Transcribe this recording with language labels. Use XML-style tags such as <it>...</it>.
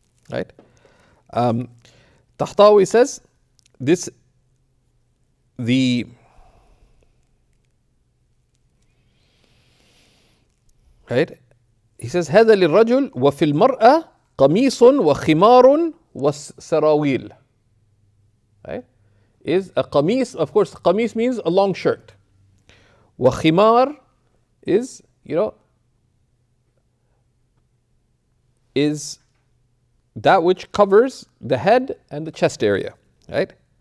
<en>right? Tahtawi says this, right? He says</en> <ar>هذا للرجل وفي المرأة قميص وخمار وسراويل.</ar> <en>Right? Is a qamis, of course, qamis means a long shirt. وخمار is, is that which covers the head and the chest area, right?</en>